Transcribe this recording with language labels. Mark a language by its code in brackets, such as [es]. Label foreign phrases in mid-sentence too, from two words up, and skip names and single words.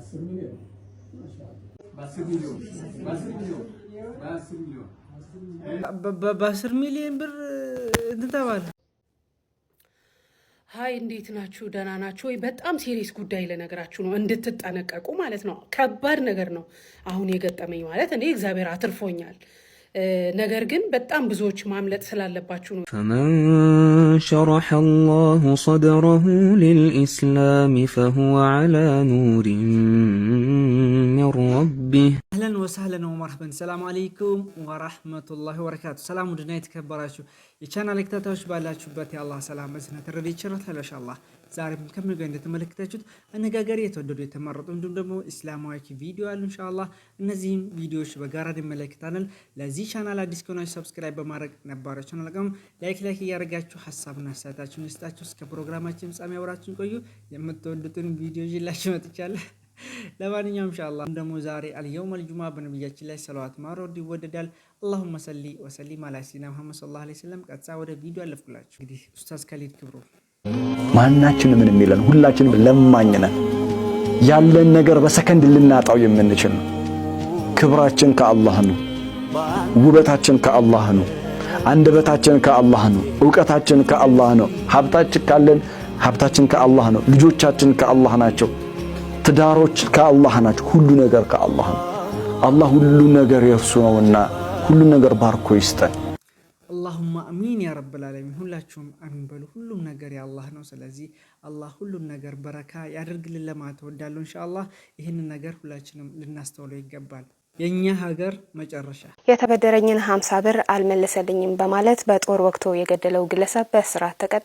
[am] በ10 ሚሊዮን ብር ተባለ። ሀይ እንዴት ናችሁ? ደህና ናችሁ ወይ? በጣም ሲሪየስ ጉዳይ ለነገራችሁ ነው እንድትጠነቀቁ ማለት ነው። ከባድ ነገር ነው አሁን የገጠመኝ ማለት እኔ እግዚአብሔር አትርፎኛል። ነገር ግን በጣም ብዙዎች ማምለጥ ስላለባችሁ ነው። [ar] فمن شرح الله صدره للإسلام فهو على نور من ربه. أهلا وسهلا ومرحبا. السلام عليكم ورحمة الله وبركاته. [am] سلام ودنا يتكبراشو የቻናል ተከታታዮች ባላችሁበት የአላህ ሰላም መስነ ተረዲ ይችላል ኢንሻአላህ። ዛሬም ከምንገኝ እንደተመለከታችሁት አነጋገር የተወደዱ የተመረጡ እንዲሁም ደግሞ እስላማዊ ቪዲዮ አሉ ኢንሻአላህ። እነዚህን ቪዲዮዎች በጋራ እንመለከታለን። ለዚህ ቻናል አዲስ ከሆናችሁ ሰብስክራይብ በማድረግ ነባሮች ቻናልጋም ላይክ እያደረጋችሁ ሐሳብና አስተያየታችሁን እስጣችሁ እስከ ፕሮግራማችን ፍጻሜ አብራችሁን ቆዩ። የምትወዱትን ቪዲዮ ይላችሁ መጥቻለሁ። ለማንኛውም ኢንሻአላህ ደግሞ ዛሬ አልየውም አልጁማ በነብያችን ላይ ሰላዋት ማውረድ ይወደዳል። [ar] اللهم صل وسلم على سيدنا محمد صلى الله عليه وسلم። [am] ቀጥታ ወደ ቪዲዮ አለፍኩላችሁ። እንግዲህ ኡስታዝ ካሊድ ክብሩ ማናችንም ምን የሚለን ሁላችንም ለማኝ ነን። ያለን ነገር በሰከንድ ልናጣው የምንችል ነው። ክብራችን ከአላህ ነው። ውበታችን ከአላህ ነው። አንደበታችን ከአላህ ነው። ዕውቀታችን ከአላህ ነው። ሀብታችን ካለን ሀብታችን ከአላህ ነው። ልጆቻችን ከአላህ ናቸው። ትዳሮች ከአላህ ናቸው። ሁሉ ነገር ከአላህ ነው። አላህ ሁሉ ነገር የርሱ ነውና ሁሉ ነገር ባርኮ ይስጠን። [ar] اللهم امين يا رب العالمين። [am] ሁላችሁም አሚን በሉ። ሁሉም ነገር የአላህ ነው። ስለዚህ አላህ ሁሉም ነገር በረካ ያደርግልን ለማለት ወዳለው ኢንሻአላህ ይሄንን ነገር ሁላችንም ልናስተውለው ይገባል። የኛ ሀገር መጨረሻ የተበደረኝን 50 ብር አልመለሰልኝም በማለት በጦር ወቅቶ የገደለው ግለሰብ በእስራት ተቀጣ።